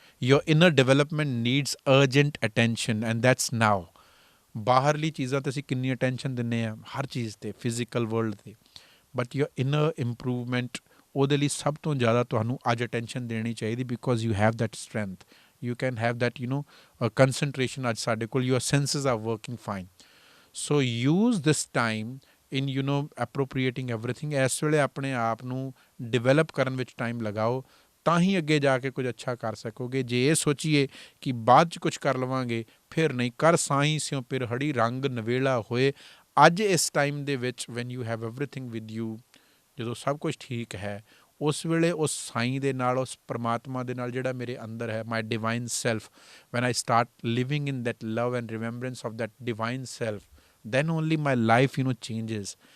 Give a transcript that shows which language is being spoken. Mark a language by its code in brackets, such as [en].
[en] Your inner development needs urgent attention and that's now. [pa] ਬਾਹਰਲੀ ਚੀਜ਼ਾਂ 'ਤੇ ਅਸੀਂ ਕਿੰਨੀ ਅਟੈਂਸ਼ਨ ਦਿੰਦੇ ਹਾਂ, ਹਰ ਚੀਜ਼ 'ਤੇ, ਫਿਜ਼ੀਕਲ ਵਰਲਡ 'ਤੇ, [en] but your inner improvement, [pa] ਉਹਦੇ ਲਈ ਸਭ ਤੋਂ ਜ਼ਿਆਦਾ ਤੁਹਾਨੂੰ ਅੱਜ ਅਟੈਂਸ਼ਨ ਦੇਣੀ ਚਾਹੀਦੀ, [en] because you have that strength, you can have that concentration [pa] ਅੱਜ ਸਾਡੇ ਕੋਲ [en] your senses are working fine. So use this time in appropriating everything. [pa] ਇਸ ਵੇਲੇ ਆਪਣੇ ਆਪ ਨੂੰ ਡਿਵੈਲਪ ਕਰਨ ਵਿੱਚ ਟਾਈਮ ਲਗਾਓ, ਤਾਂ ਹੀ ਅੱਗੇ ਜਾ ਕੇ ਕੁਝ ਅੱਛਾ ਕਰ ਸਕੋਗੇ। ਜੇ ਇਹ ਸੋਚੀਏ ਕਿ ਬਾਅਦ 'ਚ ਕੁਝ ਕਰ ਲਵਾਂਗੇ, ਫਿਰ ਨਹੀਂ। ਕਰ ਸਾਈਂ ਸਿਉ ਪਿਰ ਹੜੀ ਰੰਗ ਨਵੇਲਾ ਹੋਏ। ਅੱਜ ਇਸ ਟਾਈਮ ਦੇ ਵਿੱਚ [en] when you have everything with you, [pa] ਜਦੋਂ ਸਭ ਕੁਝ ਠੀਕ ਹੈ, ਉਸ ਵੇਲੇ ਉਸ ਸਾਈਂ ਦੇ ਨਾਲ, ਉਸ ਪਰਮਾਤਮਾ ਦੇ ਨਾਲ ਜਿਹੜਾ ਮੇਰੇ ਅੰਦਰ ਹੈ, [en] My divine self, when I start living in that love and remembrance of that divine self, then only my life changes.